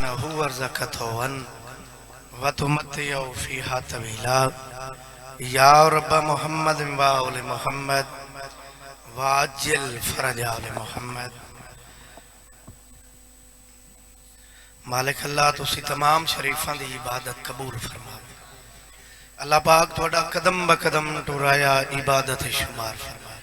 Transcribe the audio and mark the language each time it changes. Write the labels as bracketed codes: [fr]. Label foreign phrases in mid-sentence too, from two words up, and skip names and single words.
[ar] مسكنه ورزقته وتمتعه فيها طويلا يا رب محمد و آل محمد وعجل فرج آل محمد. [pa] مالک اللہ تسی تمام شریفاں دی عبادت قبول فرماوے. اللہ پاک تھوڑا قدم بہ قدم ٹرایا عبادت شمار فرماوے.